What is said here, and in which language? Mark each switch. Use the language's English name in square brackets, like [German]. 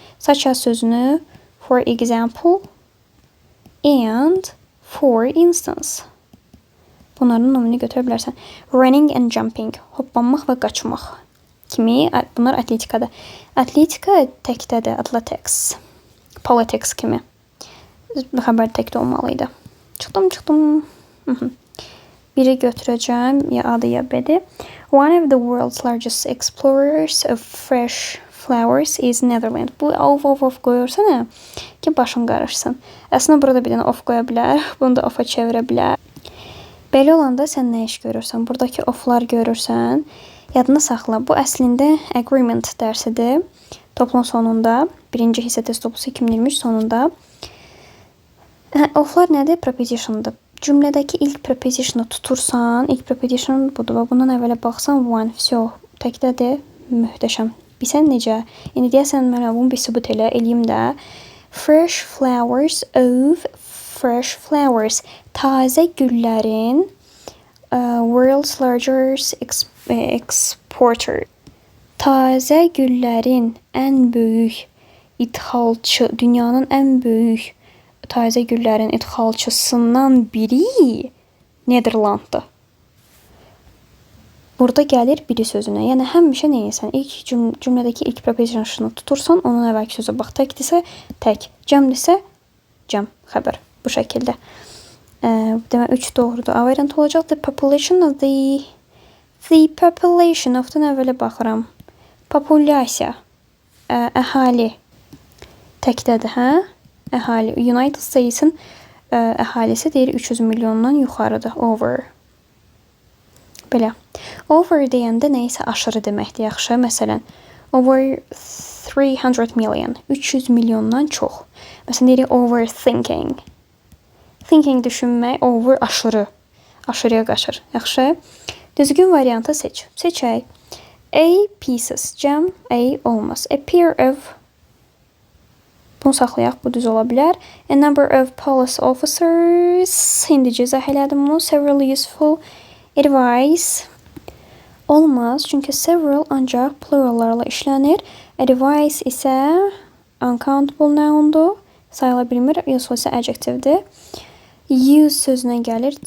[Azerbaijani] Such as sözünü for example and for instance. Bunların nomini götürə bilərsən. Running and jumping. Hoppanmaq və qaçmaq kimi. Bunlar atletikadır. Atletika təkdədir. Athletics. Politics kimi. Xəbər təkdə olmalıydı. Çıxdım. Biri götürəcəm. Ya adı ya bədi. [English] One of the world's largest explorers of fresh flowers is Netherlands. [Azerbaijani] Bu of qoyursana ki, başın qarışsın. Əslində burada bir dənə of qoya bilər. Bunu da ofa çevirə bilər. Belə olanda sən nə iş görürsən? Buradakı oflar görürsən. Yadını saxla. Bu əslində agreement dərsidir. Toplum sonunda. Birinci hissə test toplusu 2023 sonunda. Oflar nədir? Preposition'dır. Cümlədəki ilk prepositionu tutursan, ilk preposition budur və bundan əvvələ baxsan, one, təkdədir, möhtəşəm. Bilsən necə? İndi deyəsən, mən bunu bir sübut eləyim də. Fresh flowers of fresh flowers. Tazə güllərin world's largest exporter. Tazə güllərin ən böyük idxalçı, dünyanın ən böyük təzə güllərin idxalçısından biri Nederlanddır. Burada gəlir biri sözünə. Yəni həmişə nə edirsən? İlk cümlədəki ilk preposition'ı tutursan, onun əvvəlki sözə bax. Təkdirsə tək, cəmdirsə cəm, xəbər. Bu şəkildə. Demək 3 doğrudur. A variantı olacaq. The population of the population of-dan əvvələ baxıram. Populyasiya. Əhali. Təkdədir, hə? Əhali. United States-in əhalisi deyir 300 milyondan yuxarıdır. Over. Belə. Over deyəndə nə isə aşırı deməkdir, yaxşı. Məsələn, over 300 million. 300 milyondan çox. Məsələn, deyirik overthinking. Thinking düşünmək, over aşırı. Aşırıya qaçır, yaxşı. Düzgün variantı seç. Seçək. A pieces. Cəm A olmaz. A pair of. Bunu saxlayaq, bu düz ola bilər. A number of police officers. İndicə izah elədim bunu. Several useful advice. Olmaz, çünki several ancaq plurallarla işlənir. Advice isə uncountable noundur. Sayıla bilmir, yoxsa isə adjectivedir. Use sözünə gəlir.